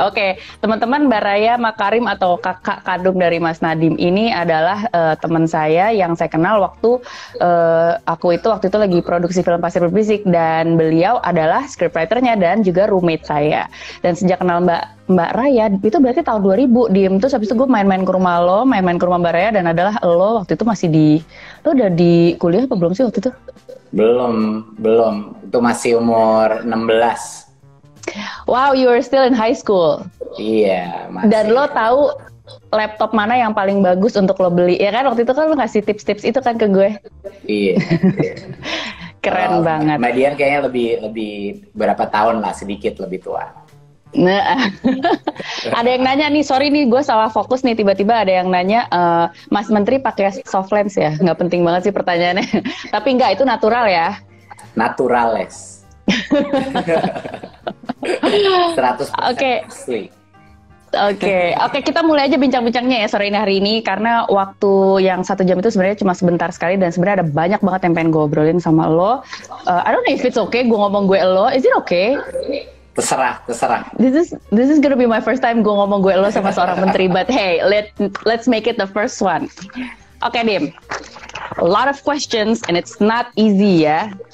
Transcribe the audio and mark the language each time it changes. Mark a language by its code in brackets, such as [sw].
[id] Oke, teman-teman, Mbak Raya Makarim atau kakak kandung dari Mas Nadiem ini adalah teman saya yang saya kenal waktu aku waktu itu lagi produksi film Pasir Berbisik, dan beliau adalah scriptwriternya dan juga roommate saya. Dan sejak kenal Mbak Raya itu berarti tahun 2000 Diem. Terus habis itu gue main-main ke rumah lo, main-main ke rumah Mbak Raya, dan adalah lo waktu itu masih lo udah di kuliah apa belum sih waktu itu? Belum. Itu masih umur 16. [en] Wow, you were still in high school. [id] Iya, masih. Dan lo tahu laptop mana yang paling bagus untuk lo beli? Ya kan waktu itu kan lo ngasih tips-tips itu kan ke gue. Iya. Keren banget. Mbak Dian kayaknya lebih berapa tahun lah, sedikit lebih tua. Nah, ada yang nanya nih, sorry nih gue salah fokus nih, tiba-tiba ada yang nanya, Mas Menteri pakai soft lens ya? Nggak penting banget sih pertanyaannya. Tapi enggak, itu natural ya? [es] Naturales. [id] 100% asli. Oke, kita mulai aja bincang-bincangnya ya sore ini hari ini, karena waktu yang 1 jam itu sebenarnya cuma sebentar sekali, dan sebenarnya ada banyak banget yang pengen gue obrolin sama lo. [en] I don't know if it's okay [id] gue ngomong gue lo, [en] is it okay? [id] Terserah. [en] This is gonna be my first time [id] gue ngomong gue lo sama seorang menteri, [en] but hey, let's make it the first one. Oke, Dim. A lot of questions and it's not easy ya.